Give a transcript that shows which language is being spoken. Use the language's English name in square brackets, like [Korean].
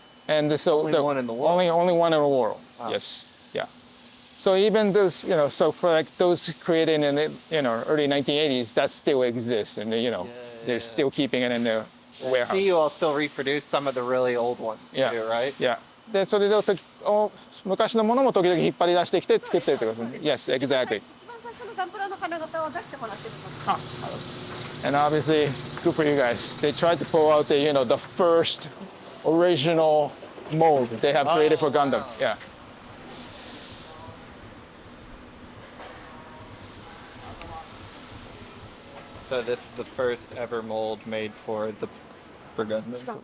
[English] And so Only one in the world? Only one in the world. Wow. Yes. Yeah. So even those, so for like those created in the, early 1980s, that still exists. And, they're still keeping it in their I warehouse. see you all still reproduce some of the really old ones too, Yeah. right? Yeah. [Japanese] で、それで昔のものも時々引っ張り出してきて作ってるってことですね。 [English] Yes, exactly. [Japanese] 一番最初のガンプラの金型を出してもらってるの。 [English] And obviously, good for you guys. They tried to pull out the first original mold they have created for Gundam. Yeah. So this is the first ever mold made for Gundam.